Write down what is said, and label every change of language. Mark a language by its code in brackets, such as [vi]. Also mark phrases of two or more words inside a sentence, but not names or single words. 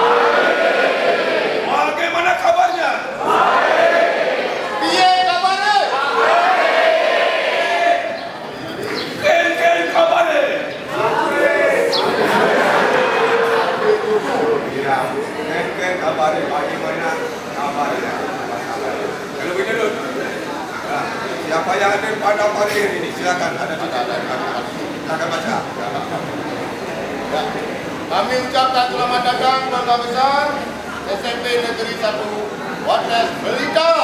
[id] Bagaimana kabarnya? [jv] Piye kabare? [ban] Ken kabare. Ken kabare, [id] bagaimana kabarnya? Kalau begitu, siapa yang ada pada pagi ini silakan ada di silakan baca. Ya. Kami ucapkan selamat datang keluarga besar SMP Negeri 1 Wates Blitar.